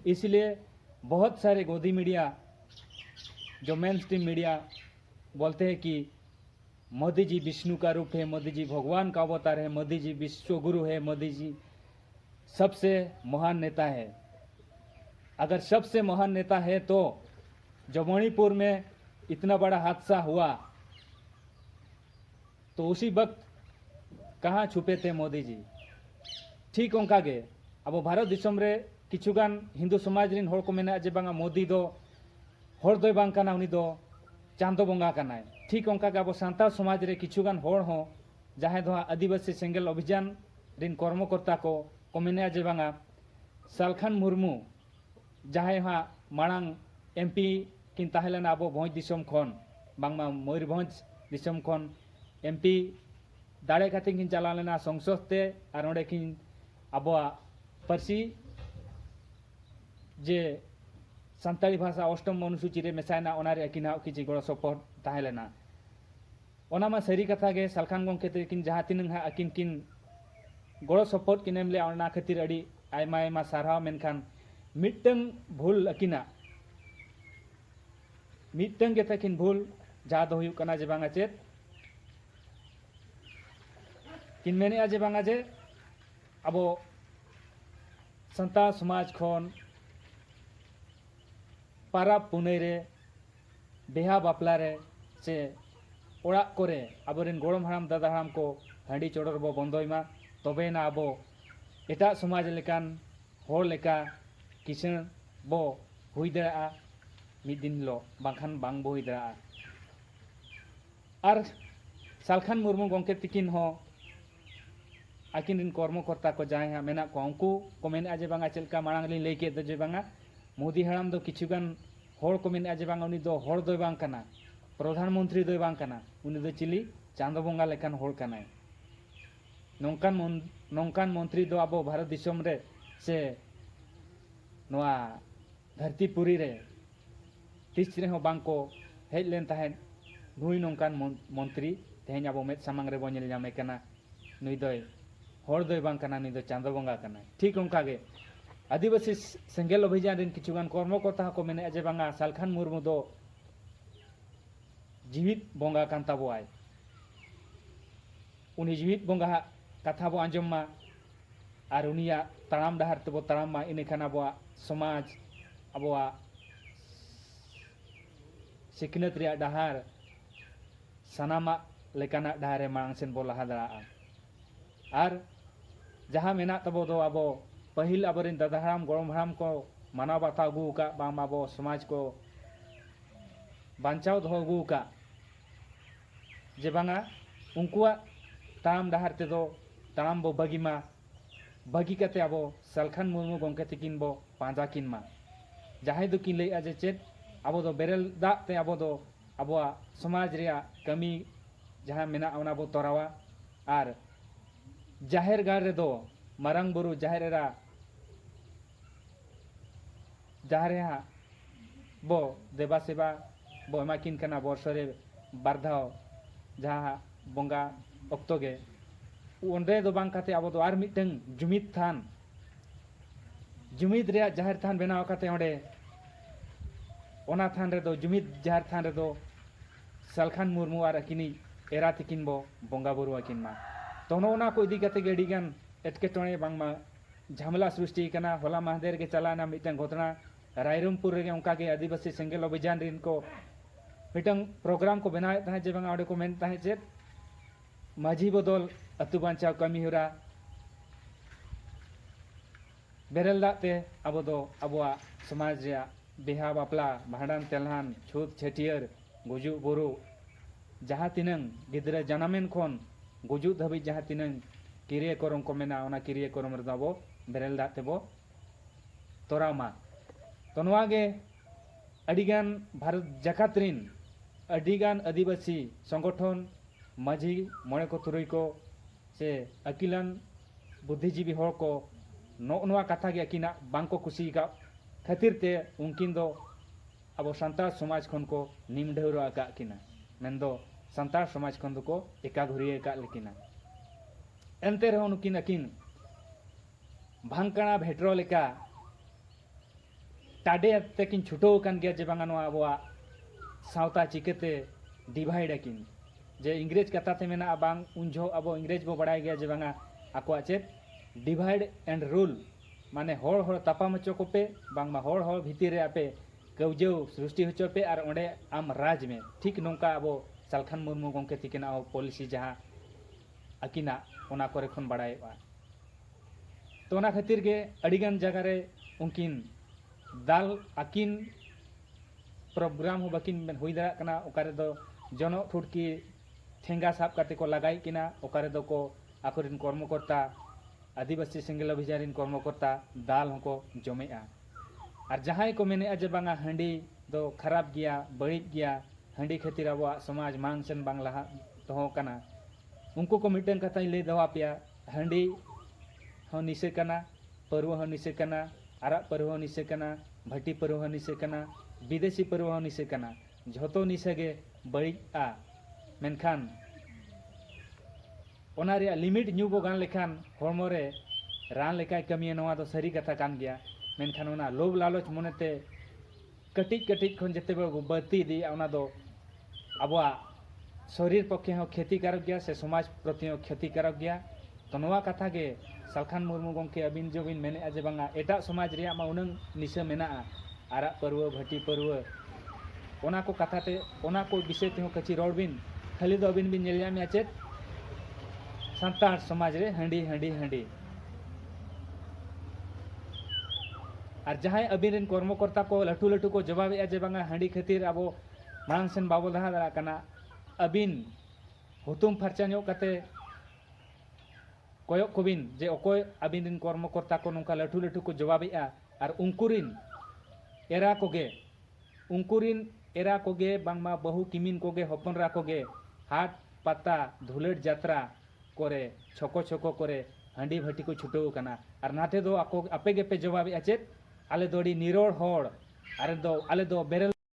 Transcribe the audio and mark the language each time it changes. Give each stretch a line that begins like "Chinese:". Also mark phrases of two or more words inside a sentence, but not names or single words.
Hindi: इसलिए बहुत सारे गोदी मीडिया जो
English: main stream media
Hindi: बोलते हैं कि मोदी जी विष्णु का रूप है, मोदी जी भगवान का अवतार है, मोदी जी विश्व गुरु है, मोदी जी सबसे महान नेता है। अगर सबसे महान नेता है तो जो मणिपुर में इतना बड़ा हादसा हुआ तो उसी वक्त कहाँ छुपे थे मोदी जी।
Santali: ठीक उनका गे अब भारत दिसम रे किछुगान हिंदू समाज रिन होड़ को मेना जे बांगा मोदी दो होड़ दोय बांग काना, उनी दो चांदो बोंगा कानाय। ठीक उनका गे अब सान्ताल समाज रे किछुगान होड़ हो जहां दो आदिवासी सेंगेल अभियान रिन कर्मकर्ता को मेना जे बांगा सालखान मुर्मू जहां हा मांग एमपी किन ताहेलेना अब भोज दिसम खन बांगमा मयूरभंज दिसम खन एमपी दाड़े खाते किन चला लेना संसद ते और ओंडे किन आबोआ पार्सी जे सान्ताली भाषा अष्टम अनुसूची रे मेसायना ओनारे अकिना किछि गड़ो सपोर्ट ताहेलेना ओना मा सरी कथा गे सालखान गंके ते किन जहां तिनंग हा अकिन किन गड़ो सपोर्ट किन एमले ओना खातिर अड़ी आयमा आयमा सारहाव मेनखान मिटंग भूल अकिना मिटंग गे तकिन भूल जहां दो हुयु कना जे बांगा चेत किन मेने आजे बांगा जे अब सान्ताल समाज खन पाराब पुनई रे बेहा बापला रे से ओड़ा करे आबोरेन गोड़म हाराम दादा हाराम को हांडी चोड़र बो बंदोयमा तबेना अब एटा समाज लेकान होड़ लेका किसण बो हुई दाड़ा मिद दिन लो बांखान बांग बो हुई दाड़ा। और सालखान मुर्मू गंके तिकिन हो आकिन रिन कर्मकर्ता को जहां हा मेना को उनको को मेना जे बांगा चलका मांग लिन लई के जे बांगा मोदी हराम दो किछुगान होड़ को मेना जे बांगा उनी दो होड़ दोय बांग कना, प्रधानमंत्री दोय बांग कना, उनी दो चिली चांदो बोंगा लेकान होड़ कनाय। नौकान मंत्री दो अब भारत दिसम रे से नोआ धरतीपुरी रे तीस रे हो बांग को हेज लेन ताहेन नुई नौकान मंत्री तेहेन अब मेद सामांग रे बो नेल ᱧᱟᱢᱮ कना नुई दोय होड़ दोय बांग कना, नुई दो चांदो बोंगा कना। ठीक उनका गे आदिवासी सेंगेल अभियान रिन किछुगान कर्मकर्ता को मेने जे बांगा सालखान मुर्मू दो जीवित बोंगा कान ताबोआय। उनी जीवित बोंगा कथा बो आंजम मा और उनिया ताराम डहार तबो ताराम मा इनेखान आबोआ समाज आबोआ सिखनत रिया डहार सानामा लेकाना डहारे मांग सेन बो लहा दाड़ा। और जहां मेना तबो दो अब पहिल आबोरिन दादा हाराम गोड़म हाराम को मानाव बाताव अगू का बाम आबो समाज को बांचाव दो अगू का जे बांगा उनकुआ ताराम डहार ते दो ताराम बो बगी मा बगी कते आबो सालखान मुर्मू गंके तिकिन बो पांजा किन मा जहां दो किन लई आजे चेत आबो दो बेरेल दा ते आबो दो आबोआ समाज रिया कमी जहां मेना ओना बो तोरावा। और जाहेर गार रे दो मारंग बुरु जाहेरेरा जहां बो देवा सेवा बो एमाकिन कना बर्षरे बारधाव जहां बोंगा अक्तो गे उंडे दो बांग काते आबो दो आर मिटंग जुमिद थान जुमिद रे जाहेर थान बनाव काते ओंडे ओना थान रे दो जुमिद जाहेर थान रे दो सालखान मुर्मू और अकिनी एरा तिकिन बो बोंगा बुरु अकिन मा तोनो ओना को इदी काते गेडी गान एटकेटोणे बांगमा झमेला सृष्टि कना। होला महादेर के चलाना मिटंग घटना रायरंगपुर रे उनका के आदिवासी सेंगेल अभियान रिन को
English: meeting program
Santali: को बनाए ताहे जे बांगा ओडे को मेन ताहे जे माझी बदल अतु बांचाव कमी हुरा बेरेल दाते अब दो अबुआ समाज रे बेहा बापला भांडन तेलहान छूत छेटियर गुजु बुरु जहां तिनंग गिदरा जनामेन खन गुजु धबी जहां तिनंग किरिया करम को मेना ओना किरिया करम रे दाबो बेरेल दाग तेबो तोरामा तो नोआ गे अडिगान भारत जाकात रिन अडिगान आदिवासी संगठन माझी मोड़े को तुरई को से अकिलान बुद्धिजीवी हर को नोआ कथा गे अकिना बांको कुसी का खातिर ते उनकिन दो अब सान्ताड़ समाज खन को निम ढेउरा आका किना मेनदो सान्ताड़ समाज खन दो को एका घुरिए का लेकिना एनते रहो नुकिन अकिन भांगकणा भेट्रो लेका टाडे तेकिन छुटो कान गया जे बांगा नोआ अबवा सावता चिकेते डिवाइड अकिन जे इंग्रेज कथा ते मेना बांग उनझो अब इंग्रेज बो बड़ाय गया जे बांगा आको चेत
English: divide and rule
Santali: माने होड़ होड़ तापा मचो को पे बांग मा होड़ होड़ भीतर रे आपे कौजो सृष्टि होचो पे और ओंडे आम राज में ठीक नौका अब सालखान मुर्मू गंके तिकिना पॉलिसी जहाँ अकिना ओना करे खन बड़ायवा तो ओना खातिर गे अडिगान जगह रे उनकिन दाल अकिन प्रोग्राम हो बकिन हुई दाड़ा कना ओकारे दो जनो फुटकी ठेंगा साब काते को लगाई किना ओकारे दो को आकोरिन कर्मकर्ता आदिवासी सिंगल अभियान कर्मकर्ता दाल होको जमेआ और जहां को मेने जे बांगा हंडी दो खराब गया बड़ी गया हंडी खातिर अब समाज मान सन बांग लहा तो कना उनको को मिटन कथा ले दवा पिया हंडी हो निसे कना परव हो निसे कना आरा परव हो निसे कना भट्टी परव हो निसे कना विदेशी परव हो निसे कना झोतो निसे गे बड़ी आ मेनखान ओना रे लिमिट न्यू बो गान लेखान हरमो रे रान लेकाय कमिया नवा दो सरी कथा कान गया मेनखान ओना लोभ लालच मोनेते कटिज कटिज खन जते बती दी ओना दो अबवा शरीर पक्षे हो क्षतिकारक गया से समाज प्रति क्षतिकारक गया तो नवा कथा गे सालखान मुर्मू गंके अबिन जो बिन मेने जे बांगा एटा समाज रिया मा उनंग निसे मेना आरा परव भटी परव ओना को कथा ते ओना को विषय ते हो कची रोड बिन खाली दो अबिन बिन नेल जामे चेत सान्ताड़ समाज रे हंडी हंडी हंडी और जहां अबिन रेन कर्मकर्ता को लटू लटू को जवाब जे बांगा हंडी खातिर अब मांग सेन बाबो दहा दाड़ा कना अबिन हुतुम फरचा ᱧᱚᱜ कते कोयक कोबिन जे अकोय अबिन रेन कर्मकर्ता को नोंका लटू लटू को जवाबेआ और उनकुरिन एरा कोगे बांगमा बहु किमिन कोगे हपनरा कोगे हाट पाता धुलेट जात्रा करे छको छको करे हंडी भटी को छुटो कना और नाते दो आको आपे गे पे जवाब चेत आले दोड़ी निरोड़ होड़ आले दो बेरल